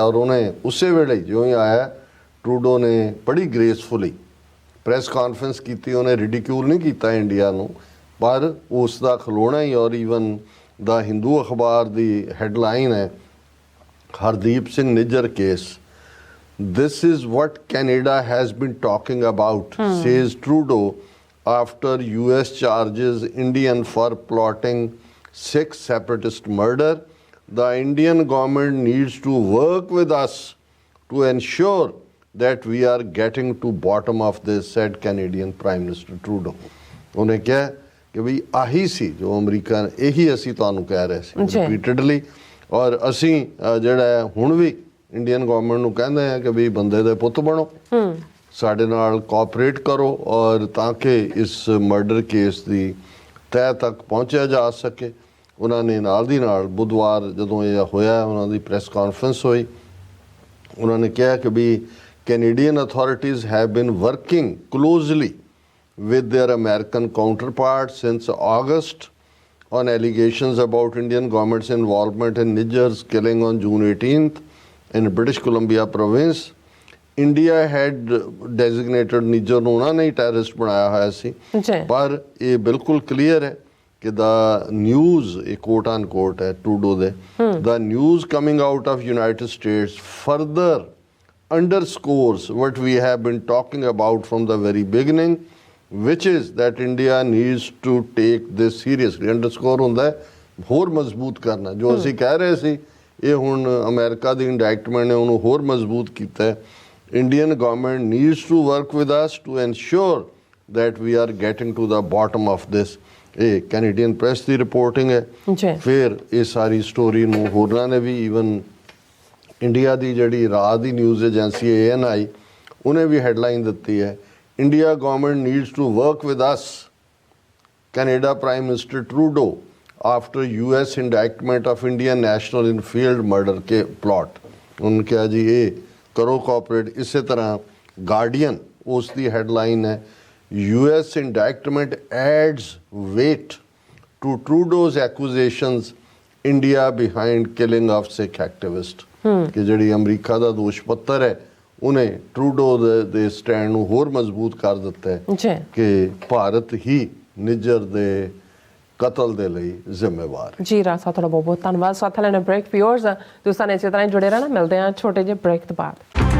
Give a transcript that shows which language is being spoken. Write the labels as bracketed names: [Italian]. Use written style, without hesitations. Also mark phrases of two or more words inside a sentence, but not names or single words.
[Punjabi] ਔਰ ਉਹਨੇ ਉਸੇ ਵੇਲੇ ਜਿਉਂ ਹੀ ਆਇਆ, ਟਰੂਡੋ ਨੇ ਬੜੀ [English] gracefully press conference [Punjabi] ਕੀਤੀ। ਉਹਨੇ ਰਿਡੀਕਿਊਲ ਨਹੀਂ ਕੀਤਾ ਇੰਡੀਆ ਨੂੰ, ਪਰ ਉਸ ਦਾ ਖਲੋਣਾ ਹੀ। ਔਰ ਈਵਨ ਦਾ ਹਿੰਦੂ ਅਖਬਾਰ ਦੀ ਹੈਡਲਾਈਨ ਹੈ, ਹਰਦੀਪ ਸਿੰਘ ਨਿੱਜਰ ਕੇਸ, [English] this is what Canada has been talking about, says Trudeau, after US charges Indian for plotting Sikh separatist murder. The Indian government needs to work with us to ensure that we are getting to bottom of this, said Canadian Prime Minister Trudeau. [Punjabi] ਉਹਨੇ ਕਿਹਾ ਕਿ ਵੀ ਆਹੀ ਸੀ ਜੋ ਅਮਰੀਕਾ ਨੇ, ਇਹੀ ਅਸੀਂ ਤੁਹਾਨੂੰ ਕਹਿ ਰਹੇ ਸੀ ਰਿਪੀਟਡਲੀ, ਔਰ ਅਸੀਂ ਜਿਹੜਾ ਹੁਣ ਵੀ [English] Indian government [Punjabi] ਨੂੰ ਕਹਿੰਦੇ ਆ ਕਿ ਵੀ ਬੰਦੇ ਦੇ ਪੁੱਤ ਬਣੋ, ਸਾਡੇ ਨਾਲ ਕੋਆਪਰੇਟ ਕਰੋ, ਔਰ ਤਾਂ ਕਿ ਇਸ [English] murder case [Punjabi] ਦੀ ਤਹਿ ਤੱਕ ਪਹੁੰਚਿਆ ਜਾ ਸਕੇ। ਉਹਨਾਂ ਨੇ ਨਾਲ ਦੀ ਨਾਲ ਬੁੱਧਵਾਰ ਜਦੋਂ ਇਹ ਹੋਇਆ ਉਹਨਾਂ ਦੀ [English] press conference [Punjabi] ਹੋਈ, ਉਹਨਾਂ ਨੇ ਕਿਹਾ ਕਿ ਵੀ [English] Canadian authorities have been working closely with their American counterparts since August on allegations about Indian government's involvement in Niger's killing on June 18th in British Columbia province. India had designated Niger [Punjabi] ਨੂੰ ਉਹਨਾਂ ਨੇ terrorist ਬਣਾਇਆ ਹੋਇਆ ਸੀ, ਪਰ ਇਹ ਬਿਲਕੁਲ clear ਹੈ ਕਿ [English] the news, [Punjabi] ਇਹ [English] quote unquote [Punjabi] ਹੈ Trudeau ਦੇ, [English] the news coming out of United States further underscores what we have been talking about from the very beginning, which is that India needs to take this seriously. [Punjabi] Underscore ਹੁੰਦਾ ਹੈ ਹੋਰ ਮਜ਼ਬੂਤ ਕਰਨਾ, ਜੋ ਅਸੀਂ ਕਹਿ ਰਹੇ ਸੀ ਇਹ ਹੁਣ ਅਮਰੀਕਾ ਦੀ ਇੰਡਾਇਕਟਮੈਂਟ ਨੇ ਉਹਨੂੰ ਹੋਰ ਮਜ਼ਬੂਤ ਕੀਤਾ ਹੈ। [English] Indian government needs to work with us to ensure that we are getting to the bottom of this. [Punjabi] ਇਹ ਕੈਨੇਡੀਅਨ ਪ੍ਰੈਸ ਦੀ ਰਿਪੋਰਟਿੰਗ ਹੈ। ਫਿਰ ਇਹ ਸਾਰੀ ਸਟੋਰੀ ਨੂੰ ਹੋਰਾਂ ਨੇ ਵੀ, ਈਵਨ ਇੰਡੀਆ ਦੀ ਜਿਹੜੀ ਰਾਤ ਦੀ [English] news agency [Punjabi] ANI ਉਹਨੇ ਵੀ ਹੈਡਲਾਈਨ ਦਿੱਤੀ ਹੈ, [English] India government needs to work with us, Canada Prime Minister Trudeau after US indictment of Indian national in field murder ke plot. [Punjabi] ਉਹਨੇ ਕਿਹਾ ਜੀ ਇਹ ਕਰੋ ਕੋਆਪਰੇਟ। ਇਸੇ ਤਰ੍ਹਾਂ ਗਾਰਡੀਅਨ ਉਸ ਦੀ ਹੈਡਲਾਈਨ ਹੈ, [English] US indictment adds weight to Trudeau's accusations, India behind killing of Sikh activist. [Punjabi] ਕਿ ਜਿਹੜੀ ਅਮਰੀਕਾ ਦਾ ਦੋਸ਼ ਪੱਤਰ ਹੈ ਉਹਨੇ ਟਰੂਡੋ ਦੇ ਸਟੈਂਡ ਨੂੰ ਹੋਰ ਮਜ਼ਬੂਤ ਕਰ ਦਿੱਤਾ ਹੈ ਕਿ ਭਾਰਤ ਹੀ ਨਿੱਜਰ ਦੇ ਕਤਲ ਦੇ ਲਈ ਜ਼ਿੰਮੇਵਾਰ ਹੈ। ਜੀ ਰਾਜ ਸਾਹਿਬ, ਤੁਹਾਡਾ ਬਹੁਤ ਬਹੁਤ ਧੰਨਵਾਦ। ਸਾਥ ਲੈਣਾ ਬ੍ਰੇਕ। ਵਿਊਅਰਸ ਤੁਸੀਂ ਇਸੇ ਤਰ੍ਹਾਂ ਹੀ ਜੁੜੇ ਰਹਿਣਾ, ਮਿਲਦੇ ਹਾਂ ਛੋਟੇ ਜਿਹੇ ਬ੍ਰੇਕ ਤੋਂ ਬਾਅਦ।